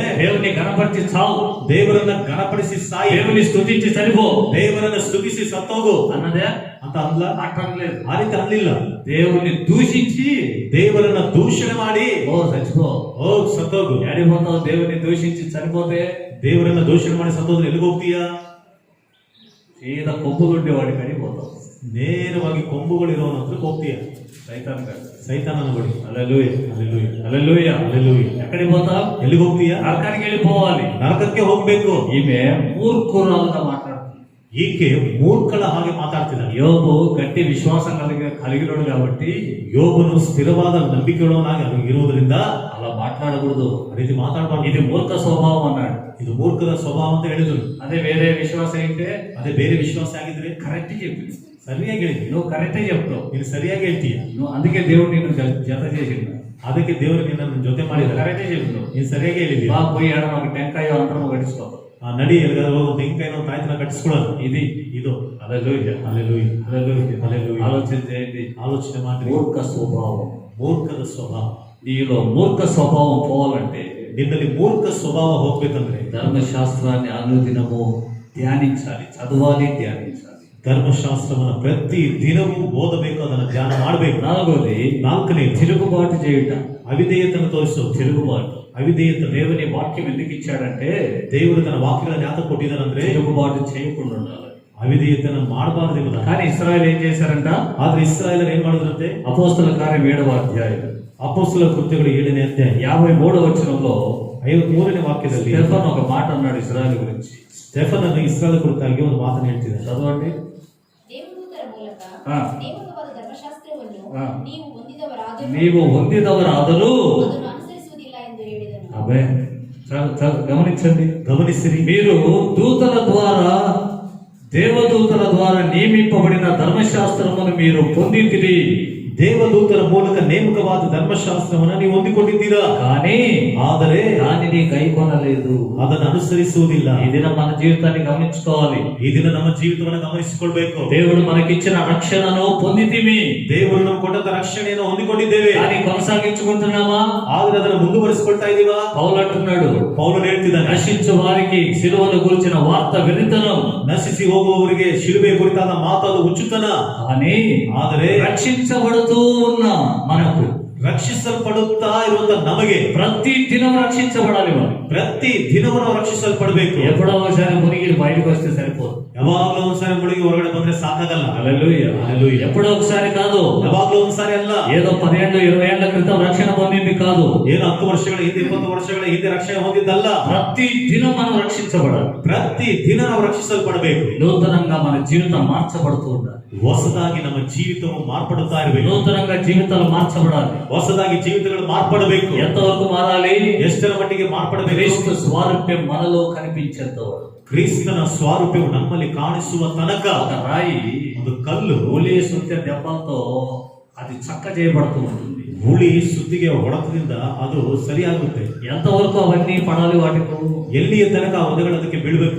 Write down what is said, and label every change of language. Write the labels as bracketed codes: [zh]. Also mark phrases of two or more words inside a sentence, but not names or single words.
[te] దేవుని గణపరిచి చావు, [kn] ದೇವರನ್ನ ಗಣಪಡಿಸಿ ಸಾಯಿ, [te] దేవుని స్తుతించి చనిపో [kn] ದೇವರನ್ನ ಸ್ತುತಿಸಿ ಸತ್ತೋಗು [te] అన్నదే. [kn] ಅಂತ ಅನ್ಲ, [te] అట్టలేదు. [kn] ಆ ರೀತಿ ಅನ್ಲಿಲ್ಲ. [te] దేవుణ్ణి దూషించి [kn] ದೇವರನ್ನ ದೂಷಣೆ ಮಾಡಿ [te] ఓ చచ్చిపో. [kn] ಹೋಗ್ ಸತ್ತೋಗು. [te] ఎడిపోతావు, దేవుని దూషించి చనిపోతే [kn] ದೇವರನ್ನ ದೂಷಣೆ ಮಾಡಿ ಸತ್ತೋದ್ರೆ ಎಲ್ಲಿಗೆ ಹೋಗ್ತೀಯಾ, [te] సీదా కొప్పులుండేవాడి కడికి పోతావు. [kn] ನೇರವಾಗಿ ಕೊಂಬುಗಳಿರೋನ ಹತ್ರಕ್ಕೆ ಹೋಗ್ತೀಯ, [te] సైతాన్ కాదు. [kn] ಸೈತಾನನ ಬಳಿ. [te] హల్లెలూయా, [kn] ಹಲ್ಲೆಲೂಯಾ, [te] హల్లెలూయా. [kn] ಹಲ್ಲೆಲೂಯಾ. [te] ఎక్కడికి పోతావు, [kn] ಎಲ್ಲಿಗೆ ಹೋಗ್ತೀಯಾ, [te] నరకానికి వెళ్ళిపోవాలి. [kn] ನರಕಕ್ಕೆ ಹೋಗ್ಬೇಕು. [te] ఈమె మూర్ఖురాలుగా మాట్లాడుతుంది. [kn] ಈಕೆ ಮೂರ್ಖಳ ಹಾಗೆ ಮಾತಾಡ್ತಿದ್ದಾಳೆ. [te] యోబు గట్టి విశ్వాసం కలిగినోడు కాబట్టి [kn] ಯೋಬನು ಸ್ಥಿರವಾದ ನಂಬಿಕೆಯುಳ್ಳವನಾಗಿ ಇರುವುದರಿಂದ [te] అలా మాట్లాడకూడదు. [kn] ಆ ರೀತಿ ಮಾತಾಡಬಾರ್ದು. [te] ఇది మూర్ఖ స్వభావం అన్నాడు. [kn] ಇದು ಮೂರ್ಖರ ಸ್ವಭಾವ ಅಂತ ಹೇಳಿದ್ರು. [te] అదే వేరే విశ్వాసం అయితే [kn] ಅದೇ ಬೇರೆ ವಿಶ್ವಾಸ ಆಗಿದ್ರೆ [te] కరెక్ట్ చెప్పింది. [kn] ಸರಿಯಾಗಿ ಹೇಳಿದ್ವಿ. [te] నువ్వు కరెక్టే చెప్తావు. [kn] ನೀನು ಸರಿಯಾಗಿ ಹೇಳ್ತೀಯ. [te] నువ్వు అందుకే దేవుడు నిన్ను జత చేసిండు. [kn] ಅದಕ್ಕೆ ದೇವರು ನಿನ್ನ ಜೊತೆ ಮಾಡಿದ. [te] కరెక్టే చెప్తావు. [kn] ನೀನು ಸರಿಯಾಗಿ ಹೇಳಿದ್ಯಾ. [te] బాగా పోయి ఆడ ఒక టెంకాయ అంతరం కట్టించుకోవాలి. [kn] ಆ ನಡಿ ಎಲ್ಲಿಗಾದ್ರೂ ಹೋಗಿ ತೆಂಗಿನಕಾಯಿನ ತಾಯ್ತನ ಕಟ್ಟಿಸ್ಕೊಳ್ಳೋದು. ಇದು [te] హల్లెలూయా, [kn] ಹಲ್ಲೆಲೂಯಾ, [te] హల్లెలూయా, హల్లెలూయా. ఆలోచన చేయండి. [kn] ಆಲೋಚನೆ ಮಾಡಿ. [te] మూర్ఖ స్వభావం, [kn] ಮೂರ್ಖದ ಸ್ವಭಾವ. [te] నీలో మూర్ఖ స్వభావం పోవాలంటే [kn] ನಿನ್ನಲ್ಲಿ ಮೂರ್ಖ ಸ್ವಭಾವ ಹೋಗ್ಬೇಕಂದ್ರೆ [te] ధర్మశాస్త్రాన్ని అనుదినము ధ్యానించాలి, చదవాలి, ధ్యానించాలి. [kn] ಧರ್ಮಶಾಸ್ತ್ರವನ್ನು ಪ್ರತಿ ದಿನವೂ ಓದಬೇಕು, ಅದನ್ನು ಧ್ಯಾನ ಮಾಡಬೇಕು. [te] నాలుగోది, [kn] ನಾಲ್ಕನೇ [te] తిరుగుబాటు చేయుట. [kn] ಅವಿಧೇಯತನ್ನು ತೋರಿಸು. [te] తిరుగుబాటు. [kn] ಅವಿಧೇಯತೆ. [te] దేవుని వాక్యం ఎందుకు ఇచ్చాడంటే [kn] ದೇವರು ತನ್ನ ವಾಕ್ಯಗಳನ್ನು ಯಾತ ಕೊಟ್ಟಿದ್ದಾನಂದ್ರೆ [te] తిరుగుబాటు చేయకుండా ఉండాలి. [kn] ಅವಿಧೇಯತೆಯನ್ನು ಮಾಡಬಾರದು. [te] కానీ ఇశ్రాయేలు ఏం చేశారంట, [kn] ಆದ್ರೆ ಇಸ್ರಾಯೇಲರು ಏನ್ ಮಾಡಿದ್ರಂತೆ, [te] అపోస్తల కార్యం 7వ అధ్యాయం [kn] ಅಪೊಸ್ತಲರ ಕೃತ್ಯಗಳು 7ನೇ ಅಧ್ಯಾಯ [te] 53వ వచనంలో [kn] 53ನೇ ವಾಕ್ಯದಲ್ಲಿ [te] స్టెఫన్ ఒక మాట అన్నాడు ఇశ్రాయేలు గురించి. [kn] ಸ್ಟೆಫನನು ಇಸ್ರಾಯೇಲ್ ಕುರಿತಾಗಿ ಒಂದು ಮಾತನ್ನು ಹೇಳ್ತಿದ್ದಾನೆ. [te] చదవండి. [kn] ದೇವದೂತರ ಮೂಲಕ ಆ. ನೇಮಕವಾದ ಧರ್ಮಶಾಸ್ತ್ರವನ್ನು ಆ. ನೀವು ನೀವು ಹೊಂದಿದವರಾದರೂ ಹೊಂದಿದವರಾದರೂ ಅದನ್ನು ಅನುಸರಿಸುವುದಿಲ್ಲ ಎಂದು ಹೇಳಿದನು. [te] అబ్బే, గమనించండి. [kn] ಗಮನಿಸಿರಿ. [te] మీరు దూతల ద్వారా దేవదూత దేవదూతల ద్వారా నియమింపబడిన ధర్మశాస్త్రమును మీరు పొందితిరి. [kn] ದೇವದೂತರ ಮೂಲಕ ನೇಮಕವಾದ ಧರ್ಮಶಾಸ್ತ್ರವನ್ನು ನೀವು ಹೊಂದಿಕೊಂಡಿದ್ದೀರಾ, [te] కానీ [kn] ಆದರೆ [te] దానిని కైకొనలేదు. [kn] ಅದನ್ನು ಅನುಸರಿಸುವುದಿಲ್ಲ. [te] ఈ దినం మన జీవితాన్ని గమనించుకోవాలి. [kn] ಈ ದಿನ ನಮ್ಮ ಜೀವಿತವನ್ನು ಗಮನಿಸಿಕೊಳ್ಬೇಕು. [te] దేవుడు మనకిచ్చిన రక్షణను పొందితిమి, [kn] ದೇವರು ನಮ್ಗೆ ಕೊಟ್ಟಂತ ರಕ್ಷಣೆಯನ್ನು ಹೊಂದಿಕೊಂಡಿದ್ದೇವೆ, [te] కానీ కొనసాగించుకుంటున్నామా? [kn] ಆದ್ರೆ ಅದನ್ನು ಮುಂದುವರಿಸಿಕೊಳ್ತಾ ಇದೀವಾ? [te] పౌలు అంటున్నాడు, [kn] ಪೌಲನು ಹೇಳ್ತಿದ್ದಾನೆ, [te] నశించు వారికి సిలువను గురించిన వార్త వినితనం, [kn] ನಶಿಸಿ ಹೋಗುವವರಿಗೆ ಶಿಲುಬೆ ಕುರಿತಾದ ಮಾತಾದು ಹುಚ್ಚುತನ. [te] కానీ [kn] ಆದರೆ [te] రక్షించబడుతూ ఉన్న మనకు, [kn] ರಕ್ಷಿಸಲ್ಪಡುತ್ತಾ ಇರುವಂತ ನಮಗೆ [te] ప్రతి దినం రక్షించబడాలి. మనం [kn] ಪ್ರತಿ ದಿನವೂ ನಾವು ರಕ್ಷಿಸಲ್ಪಡಬೇಕು. [te] ఎప్పుడో ఒకసారి మునిగి బయటకు వస్తే సరిపోదు. [kn] ಯಾವಾಗ್ಲೂ ಒಂದ್ಸಾರಿ ಮುಳುಗಿ ಹೊರಗಡೆ ಬಂದ್ರೆ ಸಾಕಾಗಲ್ಲ. [te] హల్లెలూయా. హల్లెలూయా. ఎప్పుడో ఒకసారి కాదు, [kn] ಯಾವಾಗ್ಲೂ ಒಂದ್ಸಾರಿ ಅಲ್ಲ. [te] ఏదో 10 ఏళ్ళు 20 ఏళ్ల క్రితం రక్షణ పొందింది కాదు. [kn] ಏನು 10 ವರ್ಷಗಳ ಹಿಂದೆ 20 ವರ್ಷಗಳ ಹಿಂದೆ ರಕ್ಷಣೆ ಹೊಂದಿದ್ದಲ್ಲ. [te] ప్రతి దినం మనం రక్షించబడాలి. [kn] ಪ್ರತಿ ದಿನ ನಾವು ರಕ್ಷಿಸಲ್ಪಡಬೇಕು. [te] నూతనంగా మన జీవితం మార్చబడుతూ ఉండాలి. [kn] ಹೊಸದಾಗಿ ನಮ್ಮ ಜೀವಿತವು ಮಾರ್ಪಡುತ್ತಾ ಇರಬೇಕು. [te] నూతనంగా జీవితాలు మార్చబడాలి. [kn] ಹೊಸದಾಗಿ ಜೀವಿತಗಳು ಮಾರ್ಪಡಬೇಕು. [te] ఎంతవరకు మారాలి? [kn] ಎಷ್ಟರ ಮಟ್ಟಿಗೆ ಮಾರ್ಪಡಬೇಕು? [te] క్రీస్తు స్వారూప్యం మనలో కనిపించేంత వరకు. [kn] ಕ್ರಿಸ್ತನ ಸ್ವಾರೂಪ್ಯವು ನಮ್ಮಲ್ಲಿ ಕಾಣಿಸುವ ತನಕ. [te] ఒక రాయి [kn] ಒಂದು ಕಲ್ಲು ಹುಲಿ ಸುತ್ತ [te] ದೆಬ್ಬలతో అది చక్క చేయబడుతూ ఉంటుంది. [kn] ಹುಳಿ ಸುತ್ತಿಗೆ ಹೊಡೆತದಿಂದ ಅದು ಸರಿಯಾಗುತ್ತೆ. [te] ఎంతవరకు అవన్నీ పడాలి? వాటికి [kn] ಎಲ್ಲಿಯ ತನಕ ಆ ಒದೆಗಳು ಅದಕ್ಕೆ ಬೀಳ್ಬೇಕು?